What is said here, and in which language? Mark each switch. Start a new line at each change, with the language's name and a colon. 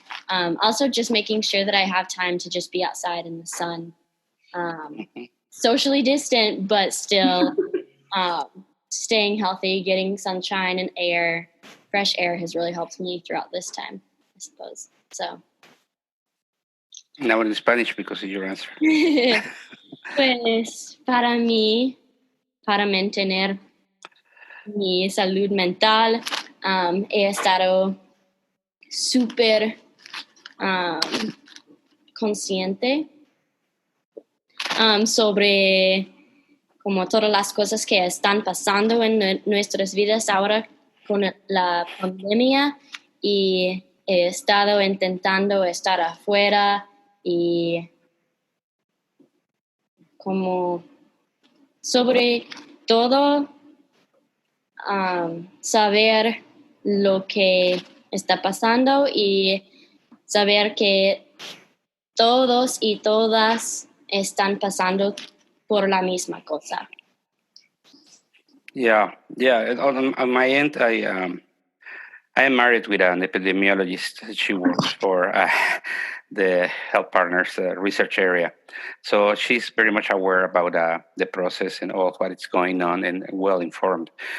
English: Also, just making sure that I have time to just be outside in the sun, socially distant, but still staying healthy, getting sunshine and air. Fresh air has really helped me throughout this time, I suppose. So. Now in Spanish, because of your answer.
Spanish: Pues para mí, para mantener mi salud mental, he estado súper consciente sobre como todas las cosas que están pasando en nuestras vidas ahora con la pandemia, y he estado intentando estar afuera y como sobre todo saber lo que está pasando y saber que todos y todas están pasando por la misma cosa.
English: Yeah. On my end, I am married with an epidemiologist. She works for the Health Partners research area. So she's very much aware about the process and all what is going on, and well informed.